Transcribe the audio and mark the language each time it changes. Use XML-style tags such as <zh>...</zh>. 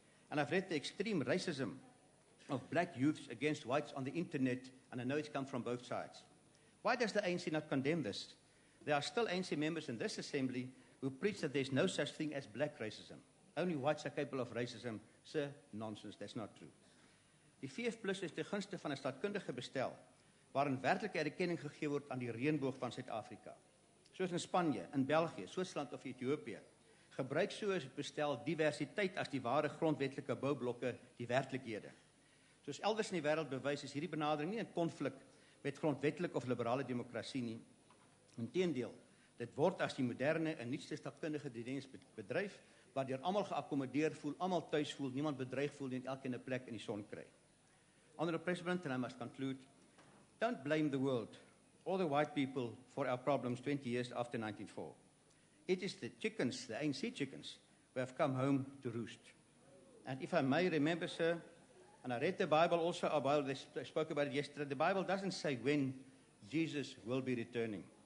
<en>And I've read the extreme racism of black youths against whites on the internet, and I know it's come from both sides. Why does the ANC not condemn this? There are still ANC members in this assembly who preach that there's no such thing as black racism. Only whites are capable of racism. Sir, nonsense, that's not true.</en> <af>Die VF+ is ten gunste van 'n staatkundige bestel, waarin werklike erkenning gegee word aan die reënboog van Suid-Afrika. Soos in Spanje, in België, Switserland of Ethiopië, gebruik so 'n bestel diversiteit as die ware grondwetlike boublokke die werklikhede. Soos elders in die wêreld bewys is hierdie benadering nie in konflik met grondwetlike of liberale demokrasie nie. Inteendeel, dit word as die moderne en nuutste staatkundige diens bedryf, waardeur almal geakkommodeer voel, almal tuis voel, niemand bedreig voel en elkeen 'n plek in die son kry.</af> <en>Honourable President, and I must conclude, don't blame the world or the white people for our problems 20 years after 1994. It is the chickens, the ANC chickens, who have come home to roost. And if I may remember, sir, and I read the Bible also, they spoke about it yesterday, the Bible doesn't say when Jesus will be returning.</en>